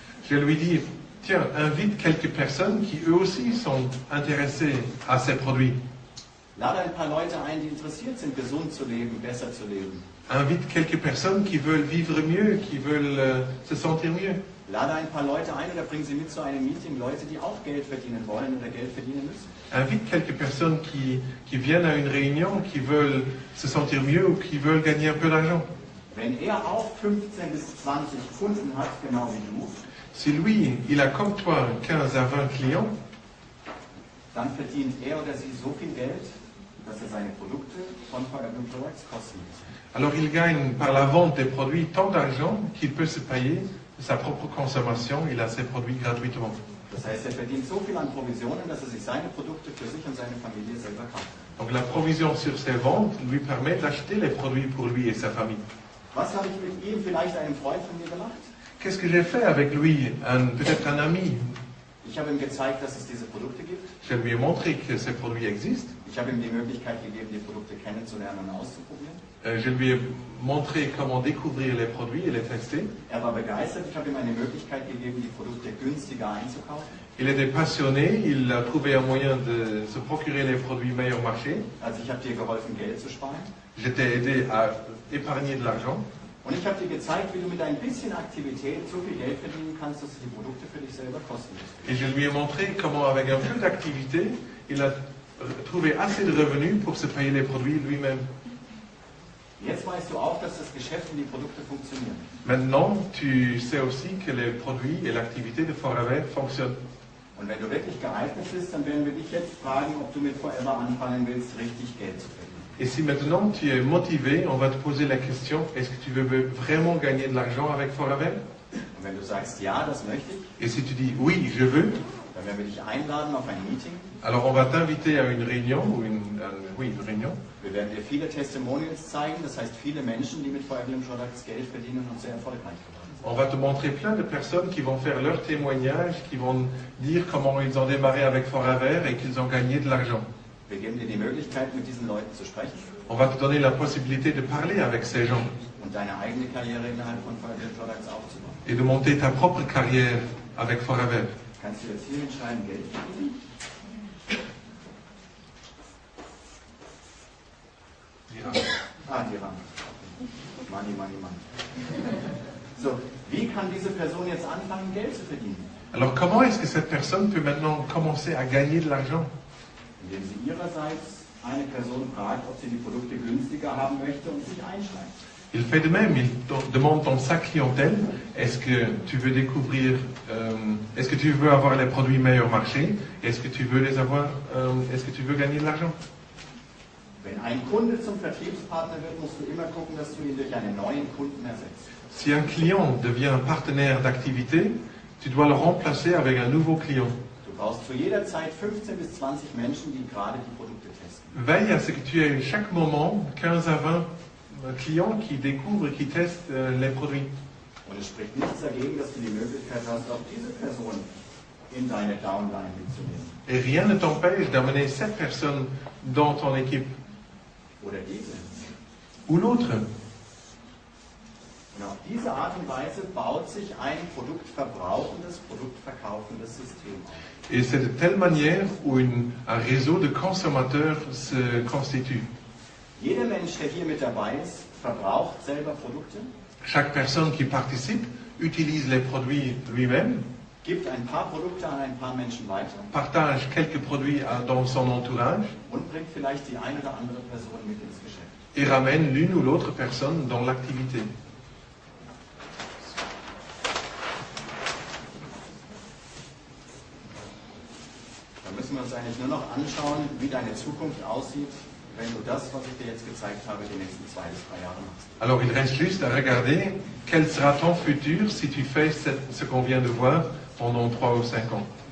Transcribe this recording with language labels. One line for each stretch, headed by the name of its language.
French: Je lui dis, tiens, invite quelques personnes qui eux aussi sont intéressées à ces produits.
German: Lade ein paar Leute ein, die interessiert sind, gesund zu leben, besser zu leben.
French: Invite quelques personnes qui veulent vivre mieux, qui veulent se sentir mieux.
German: Lade ein paar Leute ein oder bring sie mit zu einem Meeting, Leute, die auch Geld verdienen wollen oder Geld verdienen müssen.
French: Invite quelques personnes qui viennent à une réunion, qui veulent se sentir mieux ou qui veulent gagner un peu d'argent.
German: Wenn er auch 15 bis 20 Kunden hat, genau wie du,
French: Si lui, il a comme toi 15 à 20 clients,
German: dann verdient er oder sie so viel Geld, dass er seine Produkte von Forever Products kostenlos hat.
French: alors il gagne par la vente des produits tant d'argent qu'il peut se payer de sa propre consommation, il a ses produits gratuitement.
German: Das heißt, er verdient so viel an Provisionen, dass er sich seine Produkte für sich und seine Familie selber kauft.
French: Donc la provision sur ses ventes lui permet d'acheter les produits pour lui et sa famille.
German: Was habe ich mit ihm, vielleicht einem Freund von mir, gemacht?
French: Qu'est-ce que j'ai fait avec lui, peut-être un ami?
German: Ich habe ihm gezeigt, dass es diese Produkte gibt.
French: Je lui ai montré que ces produits existent.
German: Ich habe ihm die Möglichkeit gegeben, die Produkte kennenzulernen und auszuprobieren.
French: Je lui ai montré comment découvrir les produits et les tester.
German: Er war begeistert. Ich habe ihm eine Möglichkeit gegeben, die Produkte günstiger einzukaufen.
French: Il était passionné, il a trouvé un moyen de se procurer les produits meilleur marché.
German: Also ich habe dir geholfen, Geld zu sparen.
French: Je t'ai aidé à épargner de l'argent.
German: Und ich habe dir gezeigt, wie du mit ein bisschen Aktivität so viel Geld verdienen kannst, dass du die Produkte für dich selber kostenlos
French: Et je lui ai montré comment, avec un peu d'activité, il a trouvé assez de revenus pour se payer les produits lui-même.
German: Jetzt weißt du auch, dass das Geschäft und die Produkte funktionieren.
French: Maintenant, tu sais aussi que les produits et l'activité de Forever fonctionnent.
German: Und wenn du wirklich geeignet bist, dann werden wir dich jetzt fragen, ob du mit Forever anfangen willst, richtig Geld zu verdienen.
French: Et si maintenant tu es motivé, on va te poser la question, est-ce que tu veux vraiment gagner de l'argent avec Forever?
German: Und wenn du sagst, ja, das möchte ich,
French: Et si tu dis oui, je veux,
German: dann werden wir dich einladen auf ein Meeting.
French: alors on va t'inviter à une réunion, ou une réunion.
German: Wir werden dir viele Testimonials zeigen, das heißt viele Menschen, die mit Forever Living Products Geld verdienen und sehr erfolgreich geworden sind.
French: On va te montrer plein de personnes qui vont faire leur témoignage, qui vont dire comment ils ont démarré avec Forever et qu'ils ont gagné de l'argent.
German: Wir geben dir die Möglichkeit, mit diesen Leuten zu sprechen
French: On va te donner la possibilité de parler avec ces gens
German: und deine eigene Karriere innerhalb von Forever Living Products aufzubauen.
French: et de monter ta propre carrière avec Forever.
German: Kannst du jetzt hier hinschreiben, Geld verdienen? Ja. Ah, die Rahmen.
English: Money, money, money.
German: So, Wie kann diese Person jetzt anfangen, Geld zu verdienen?
French: Alors comment est-ce que cette personne peut maintenant commencer à gagner de l'argent?
German: Indem sie ihrerseits eine Person fragt, ob sie die Produkte günstiger haben möchte und sich einschreibt.
French: Il fait de même, il demande dans sa clientèle, est-ce que tu veux découvrir, est-ce que tu veux avoir les produits meilleur marché, est-ce que tu veux les avoir, est-ce que tu veux gagner de l'argent?
German: Wenn ein Kunde zum Vertriebspartner wird, musst du immer gucken, dass du ihn durch einen neuen Kunden ersetzt.
French: Si un client devient un partenaire d'activité, tu dois le remplacer avec un nouveau client.
German: Du brauchst zu jeder Zeit 15 bis 20 Menschen, die gerade die Produkte testen.
French: Veille à ce que tu aies chaque moment 15 à 20 clients qui découvrent et qui testent les produits.
German: Und es spricht nichts dagegen, dass du die Möglichkeit hast, auch diese Person in deine Downline mitzunehmen.
French: Et rien ne t'empêche d'amener cette personne dans ton équipe.
German: Oder diese.
French: Ou l'autre.
German: Und auf diese Art und Weise baut sich ein produktverbrauchendes, produktverkaufendes System auf.
French: Et c'est de telle manière où un réseau de consommateurs se constitue.
German: Jeder Mensch, der hier mit dabei ist, verbraucht selber Produkte,
French: Chaque personne qui participe utilise les produits lui-même,
German: gibt ein paar Produkte an ein paar Menschen weiter
French: partage quelques produits dans son entourage
German: und bringt vielleicht die eine oder andere Person mit ins Geschäft.
French: et ramène l'une ou l'autre personne dans l'activité.
German: Da müssen wir uns eigentlich nur noch anschauen, wie deine Zukunft aussieht, wenn du das, was ich dir jetzt gezeigt habe, die nächsten 2 bis 3 Jahre machst.
French: Alors il reste juste à regarder quel sera ton futur si tu fais ce qu'on vient de voir pendant 3 ou 5 ans.